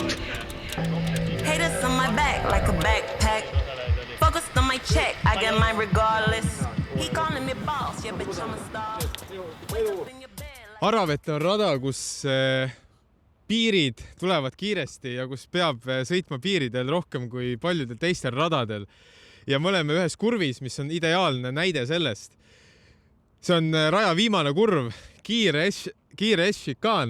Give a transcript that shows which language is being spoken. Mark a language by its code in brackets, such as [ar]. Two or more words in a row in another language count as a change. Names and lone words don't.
[en] Haters on my back like a backpack. Focused on my check, I get mine regardless. He calling me boss, yeah bitch I'm a star. [et] Aravete on rada, kus piirid tulevad kiiresti ja kus peab sõitma piiridel rohkem kui paljudel teistel radadel. Ja me oleme ühes kurvis, mis on ideaalne näide sellest. See on raja viimane kurv, kiire S-šikaan.